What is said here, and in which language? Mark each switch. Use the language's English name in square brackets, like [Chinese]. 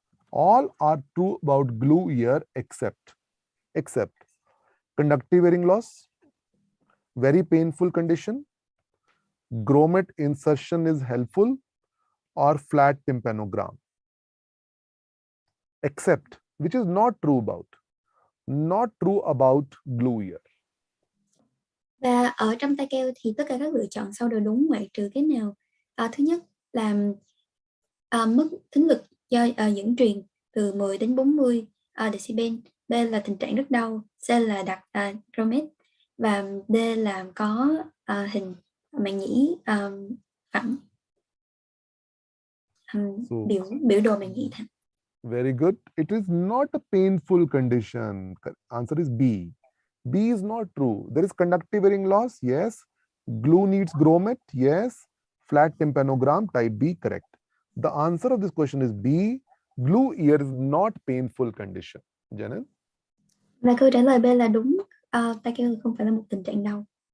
[English] All are true about glue ear except conductive hearing loss, very painful condition, grommet insertion is helpful, or flat tympanogram. Except, which is not true about glue ear. [Vietnamese] Và ở trong tai keo thì tất cả các lựa chọn sau đều đúng ngoại trừ cái nào. Thứ nhất là mức thính lực do dẫn truyền từ 10 đến 40 decibel. B là tình trạng rất đau. C là đặt grommet. Và D là có hình màng nhĩ phẳng. Biểu đồ màng nhĩ thẳng. [English] Very good. It is not a painful condition. Answer is B. B is not true. There is conductive hearing loss. Yes. Glue needs grommet. Yes. Flat tympanogram. Type B. Correct. The answer of this question is B. Glue ear is not painful condition. Janet? [Vietnamese] Và câu trả lời B là đúng. Tai keo không phải là một tình trạng đau.